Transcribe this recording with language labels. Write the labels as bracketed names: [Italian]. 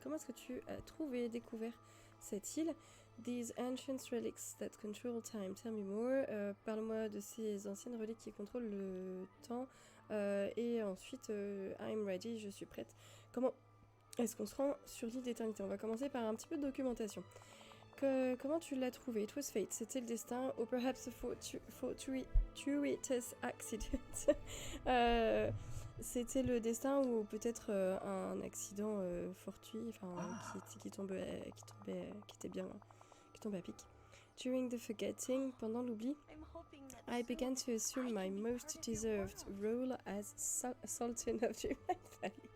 [French] Comment est-ce que tu as découvert cette île? [English] These ancient relics that control time. Tell me more. [French] Parle-moi de ces anciennes reliques qui contrôlent le temps. Et ensuite, [English] I'm ready, [French] je suis prête. Comment est-ce qu'on se rend sur l'île d'éternité? On va commencer par un petit peu de documentation. Comment tu l'as trouvé? [English] It was fate. [French] C'était le destin. [English] Or perhaps a fortuitous accident. [French] C'était le destin ou peut-être un accident fortuit, qui était bien, qui tombait à pic. [English] During the forgetting, [French] pendant l'oubli, [English] I began to assume my most deserved role as Sultan of Dreamlight Valley.